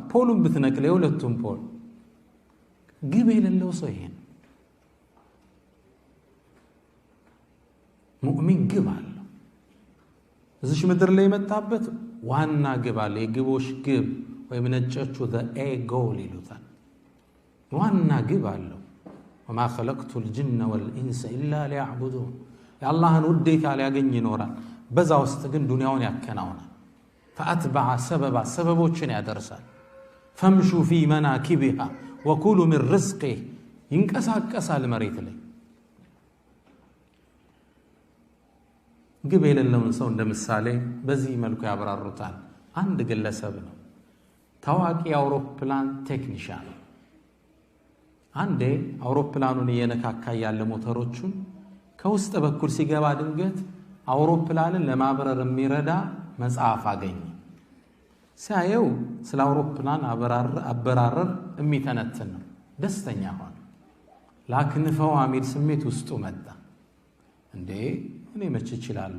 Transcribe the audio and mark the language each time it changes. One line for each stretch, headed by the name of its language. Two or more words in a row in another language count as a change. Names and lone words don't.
Amharic: ፖሉን ብትነቅል የሁለቱም ፖል ግብ የሌለው ሰው ይሄን ሙእሚን ግብ አለው። እዚህ ምድር ላይ የመጣበት ዋና ግብ አለ። የግቦች ግብ ወይም ነጮቹ
English: the a goal
Amharic: ይሉታል። ዋና ግብ አለው።
Arabic: وما خلقت الجن والانس الا ليعبدون
Amharic: የአላህን ውዴታ ሊያገኝ ይኖራል። በዛ ውስጥ ግን ዱንያውን ያከናውናል።
Arabic: فاتبع سببا
Amharic: ሰበቦችን ያደርሳል።
Arabic: فامشوا في مناكبها وكلوا من رزقه
Amharic: ይንቀሳቀሳል መሬት ላይ። ግብ የሌለውን ሰው እንደምሳሌ በዚህ መልኩ ያብራሩታል። አንድ ግለሰብ ነው፣ ታዋቂ አውሮፕላን ቴክኒሻን። አንዴ አውሮፕላኑን እየነካካ ያለ ሞተሮቹን ከውስጥ በኩል ሲገባ ድንገት አውሮፕላንን ለማብረር የሚረዳ መጽሐፍ አገኘ። ሲያየው ስለ አውሮፕላን አበራረር የሚተነትን ነው። ደስተኛ ሆነ። ላክንፈው አሚል ስሜት ውስጡ መጣ። እንዴ እኔ መች እችላለሁ?